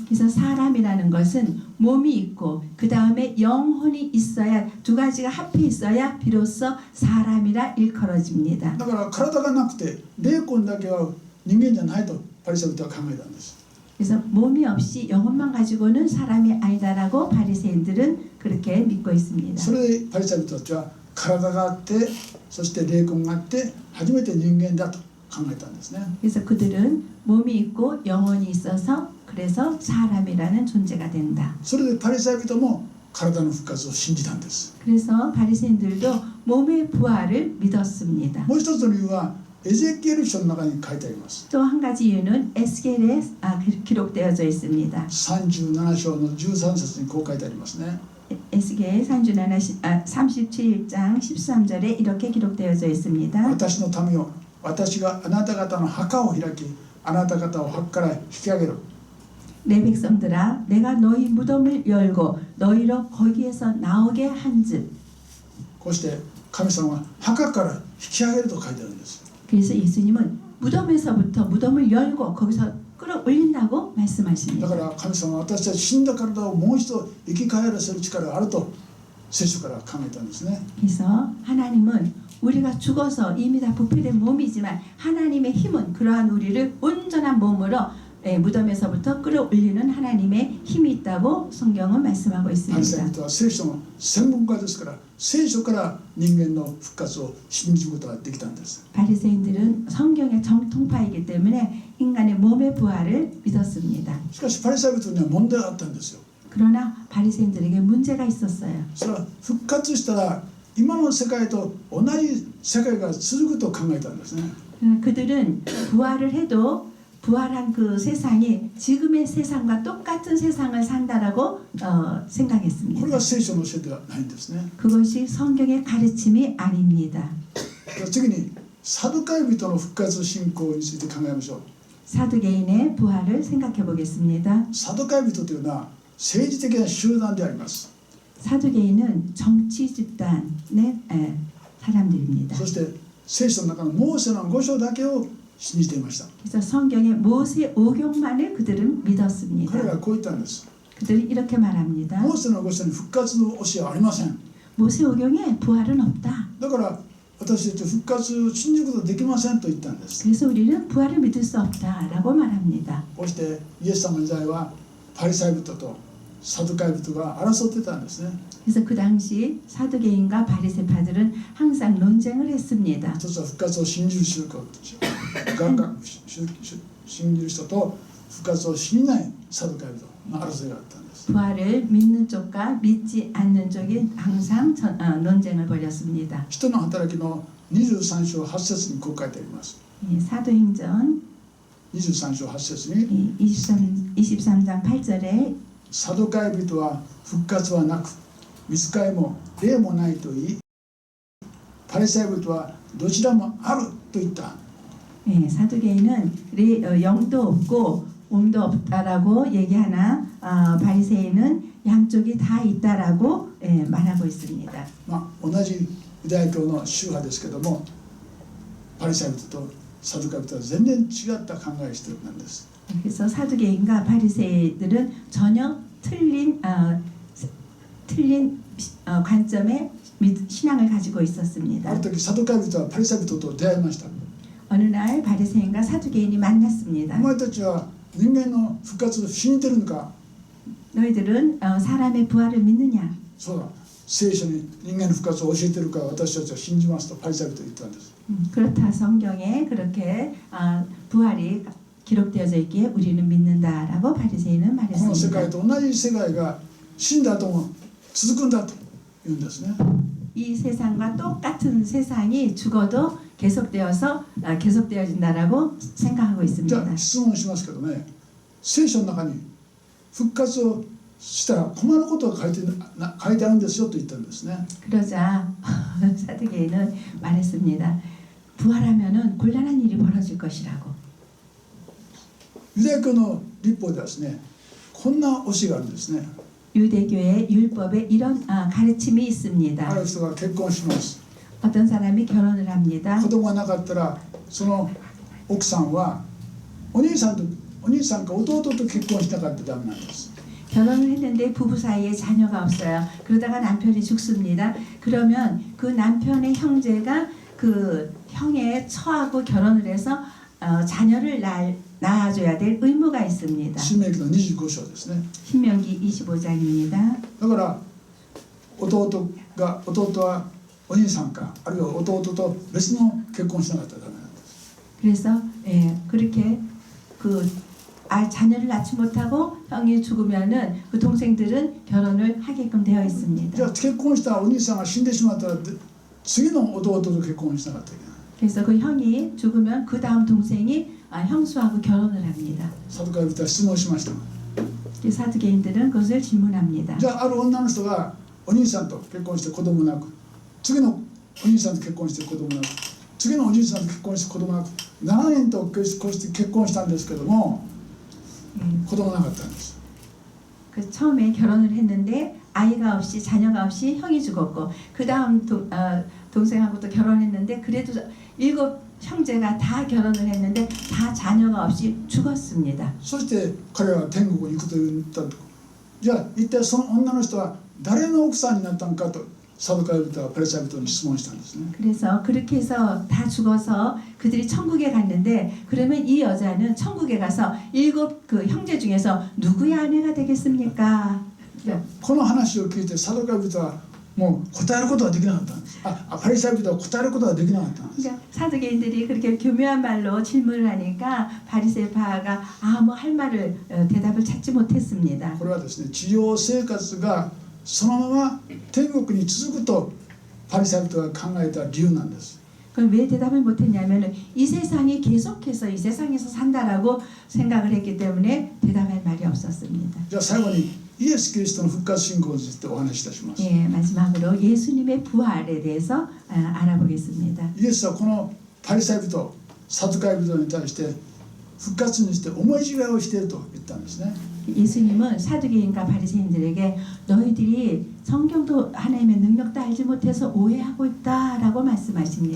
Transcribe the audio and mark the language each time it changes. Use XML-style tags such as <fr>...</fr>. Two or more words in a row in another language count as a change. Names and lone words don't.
<ko>그래서 사람이라는 것은 몸이 있고 그 다음에 영혼이 있어야 두 가지가 합해 있어야 비로소 사람이라 일컬어집니다.</ko> <ja>だから体がなくて霊魂だけは人間じゃないとパリサイ人は考えたんです。</ja> <ko>그래서 몸이 없이 영혼만 가지고는 사람이 아니다라고 바리새인들은 그렇게 믿고 있습니다.</ko> <ja>それでパリサイ人たちは体があってそして霊魂があって初めて人間だと考えたんですね。</ja> <ko>그래서 그들은 몸이 있고 영혼이 있어서 그래서 사람이라는 존재가 된다.</ko> <ja>それでパリサイ人も体の復活を信じたんです。</ja> <ko>그래서 바리새인들도 몸의 부활을 믿었습니다.</ko> <ja>もう一つの理由はエゼキエル書の中に書いてあります。</ja> <ko>또 한 가지 이유는 에스겔에 기록되어져 있습니다.</ko> <ja>37 章の13節にこう書いてありますね。</ja> <ko>에스겔 37장 13절에 이렇게 기록되어져 있습니다.</ko> <ja>私の民よ、私があなた方の墓を開き、あなた方を墓から引き上げる。</ja> <ko>내 백성들아 내가 너희 무덤을 열고 너희로 거기에서 나오게 한즉.</ko> <ja>こうして神様が墓から引き上げると書いてあるんです。</ja> <ko>그래서 예수님은 무덤에서부터 무덤을 열고 거기서 끌어올린다고</ko> <ja>だ</ja> <ko>말씀하십니다.</ko> <ja>から神様は私たち死んだ体をもう一度生き返らせる力があると聖書から考えたんですね。</ja> <ko>그래서 하나님은 우리가 죽어서 이미 다 부패된 몸이지만 하나님의 힘은 그러한 우리를 온전한 몸으로 무덤에서부터 끌어올리는 하나님의 힘이 있다고 성경은 말씀하고</ko> <ja>パリサイ</ja> <ko>있습니다.</ko> <ja>人は聖書の専門家ですから、聖書から人間の復活を信じることができたんです。</ja> <ko>바리새인들은 성경의 정통파이기 때문에 인간의 몸의 부활을 믿었습니다.</ko> <ja>しかしパリサイ人には問題があったんですよ。</ja> <ko>그러나 바리새인들에게 문제가 있었어요.</ko> <ja>それは復活したら今の世界と同じ世界が続くと考えたんですね。</ja> <ko>그들은 부활을 해도 부활한 그 세상이 지금의 세상과 똑같은 세상을 산다라고</ko> <ja>これが</ja> <ko>생각했습니다.</ko> <ja>聖書の教えではないんですね。</ja> <ko>그것이 성경의 가르침이 아닙니다.</ko> <ja>次にサドカイ人の復活信仰について考えましょう。</ja> <ko>사두개인의 부활을 생각해 보겠습니다.</ko> <ja>サドカイ人というのは政治的な集団であります。</ja> <ko>사두개인은 정치 집단의 사람들입니다.</ko> <ja>そして聖書の中のモーセの5章だけを信じていました。</ja> <ko>그래서 성경의 모세 오경만을 그들은 믿었습니다.</ko> <ja>彼らはこう言ったんです。</ja> <ko>그들이 이렇게 말합니다.</ko> <ja>モーセの5章に復活の教えはありません。</ja> <ko>모세 오경에 부활은 없다.</ko> <ja>だから私たち復活を信じることができませんと言ったんです。</ja> <ko>그래서 우리는 부활을 믿을 수 없다라고 말합니다.</ko> <ja>こうしてイエス様の時代はパリサイ人とサドカイ人が争ってたんですね。</ja> <ko>그래서 그 당시 사두개인과 바리새파들은 항상 논쟁을 했습니다.</ko> <ja>一つは復活を信じる信じる人と復活を信じないサドカイ人の争いがあったんです。</ja> <ko>부활을 믿는 쪽과 믿지 않는 쪽이 항상 논쟁을 벌였습니다.</ko> <ja>人の働きの23章8節にこう書いてあります。</ja> <ko>사도행전</ko> <ja>23章8節に</ja> <ko>23장 8절에</ko> <ja>サドカイ人は復活はなく御使いも霊もないと言い、パリサイ人はどちらもあると言った。</ja> <ko>사두개인은 영도 없고 몸도 없다라고 얘기하나 바리새인은 양쪽이 다 있다라고 말하고 있습니다.</ko> <ja>同じユダヤ教の宗派ですけども、パリサイ人とサドカイ人は全然違った考えをしているんです。</ja> <ko>그래서 사두개인과 바리새인들은 전혀 틀린 관점의 신앙을 가지고</ko> <ja>あ</ja> <ko>있었습니다.</ko> <ja>る時サドカイ人はパリサイ人と出会いました。</ja> <ko>어느 날 바리새인과 사두개인이</ko> <ja>お</ja> <ko>만났습니다.</ko> <ja>前たちは人間の復活を信じてるのか。</ja> <ko>너희들은 사람의 부활을 믿느냐?</ko> <ja>そうだ、聖書に人間の復活を教えてるから私たちは信じますとパリサイ人は言ったんです。</ja> <ko>그렇다 성경에 그렇게 부활이 기록되어져 있기에 우리는 믿는다라고 바리새인은</ko> <ja>この世界</ja> <ko>말했습니다.</ko> <ja>と同じ世界が死んだ後も続くんだと言うんですね。</ja> <ko>이 세상과 똑같은 세상이 죽어도 계속되어진다라고 생각하고</ko> <ja>じゃ</ja> <ko>있습니다.</ko> <ja>あ質問しますけどね、聖書の中に復活をしたら困ることが書いてあるんですよと言ったんですね。</ja> <ko>그러자 사두개인은 말했습니다. 부활하면은 곤란한 일이 벌어질 것이라고.</ko> <ja>ユダヤ教の律法ではですね、こんな教えがあるんですね。</ja> <ko>유대교의 율법에 이런 가르침이</ko> <ja>あ</ja> <ko>있습니다.</ko> <ja>る人が結婚します。</ja> <ko>어떤 사람이 결혼을 합니다.</ko> <ja>子供がなかったらその奥さんはお兄さんか弟と結婚しなかったらダメなんです。</ja> <ko>결혼을 했는데 부부 사이에 자녀가 없어요. 그러다가 남편이 죽습니다. 그러면 그 남편의 형제가 그 형의 처하고 결혼을 해서 자녀를 낳아줘야 될 의무가 있습니다.</ko> <ja>新明記の25章ですね。</ja> <ko>신명기 25장입니다.</ko> <ja>だから弟はお兄さんかあるいは弟と別の結婚しなかったらダメなんです。</ja> <ko>그래서 그렇게 자녀를 낳지 못하고 형이 죽으면은 그 동생들은 결혼을 하게끔 되어</ko> <ja>じゃ</ja> <ko>있습니다.</ko> <ja>あ結婚したお兄さんが死んでしまったら次の弟と結婚しなかったらいけない。</ja> <ko>그래서 그 형이 죽으면 그 다음 동생이 형수하고 결혼을 합니다.</ko> <ja>サドカイ人は質問しました。</ja> <ko>사두개인들은 그것을 질문합니다.</ko> <ja>じゃあある女の人がお兄さんと結婚して子供なく、次のお兄さんと結婚して子供なく、次のおじいさんと結婚して子供なく、7年と結婚したんですけども子供なかったんです。</ja> <ko>그 처음에 결혼을 했는데 아이가 없이 자녀가 없이 형이 죽었고 그 다음 동생하고 또 결혼했는데 그래도 7 형제가 다 결혼을 했는데 다 자녀가 없이 죽었습니다.</ko> <ja>そして彼は天国に行くと言ったと。じゃあ一体その女の人は誰の奥さんになったのかとサドカイ人はパリサイ人に質問したんですね。</ja> <ko>그래서 그렇게 해서 다 죽어서 그들이 천국에 갔는데 그러면 이 여자는 천국에 가서 7 그 형제 중에서 누구의 아내가 되겠습니까?</ko> <ja>この話を聞いてサドカイ人はもう答えることはできなかったんです。パリサイ人は答えることはできなかったんです。</ja> <ko>그러니까 사두개인들이 그렇게 교묘한 말로 질문을 하니까 바리새파가 아무 할 말을 대답을 찾지 못했습니다.</ko> <ja>これはですね、地上生活がそのまま天国に続くとパリサイ人が考えた理由なんです。</ja> <ko>그럼 왜 대답을 못했냐면은 이 세상이 계속해서 이 세상에서 산다라고 생각을 했기 때문에 대답할 말이 없었습니다.</ko> <ja>じゃあ最後にイエス・キリストの復活信仰についてお話しいたします。</ja> <ko>예, 마지막으로 예수님의 부활에 대해서 알아보겠습니다.</ko> <ja>イエスはこのパリサイ人、サドカイ人に対して復活にして思い違いをしていると言ったんですね。</ja> <ko>예수님은 사두개인과 바리새인들에게 너희들이 성경도 하나님의 능력도 알지 못해서 오해하고 있다라고 말씀하십니다.</ko>